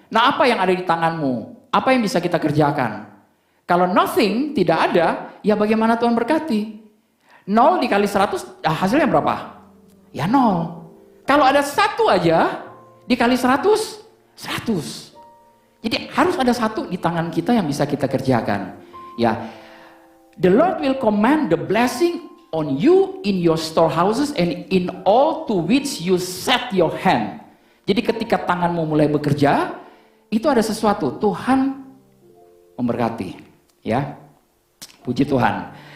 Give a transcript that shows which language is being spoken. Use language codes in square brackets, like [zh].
[id] Nah, apa yang ada di tanganmu? Apa yang bisa kita kerjakan? Kalau nothing, tidak ada, ya bagaimana Tuhan berkati? 0 dikali 100, hasilnya berapa? Ya 0. Kalau ada 1 aja, dikali 100, 100. Jadi harus ada 1 di tangan kita yang bisa kita kerjakan. [en] Ya, the Lord will command the blessing on you in your storehouses and in all to which you set your hand. [id] Jadi ketika tanganmu mulai bekerja, itu ada sesuatu, Tuhan memberkati. Ya, puji Tuhan.